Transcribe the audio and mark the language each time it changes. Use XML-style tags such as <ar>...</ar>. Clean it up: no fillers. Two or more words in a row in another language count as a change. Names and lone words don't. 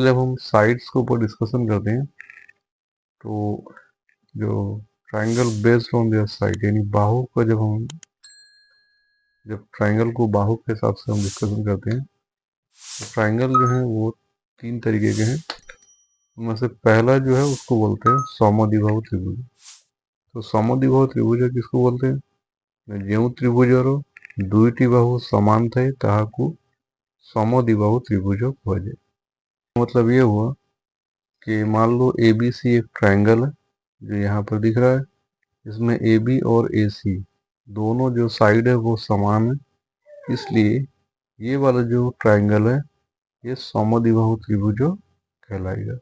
<hi>जब हम साइड्स के ऊपर डिस्कशन करते हैं तो जो</hi> <en>triangle based on their side,</en> <hi>यानी बाहु का, जब ट्रायंगल को बाहु के हिसाब से हम डिस्कशन करते हैं तो ट्रायंगल जो है वो 3 तरीके के हैं। उनमें से पहला जो है उसको बोलते हैं समद्विबाहु त्रिभुज। तो समद्विबाहु त्रिभुज किसको बोलते हैं?</hi> <or>ଯେଉଁ त्रिभुजର ଦୁଇଟି ବାହୁ समान ଥାଏ ତାହାକୁ ସମଦ୍ୱିବାହୁ ତ୍ରିଭୁଜ କୁହାଯାଏ।</or> <hi>मतलब ये हुआ कि मान लो ABC एक ट्रायंगल है जो यहाँ पर दिख रहा है। इसमें AB और AC दोनों जो साइड है वो समान है, इसलिए ये वाला जो ट्रायंगल है ये समद्विबाहु त्रिभुज कहलाएगा।</hi>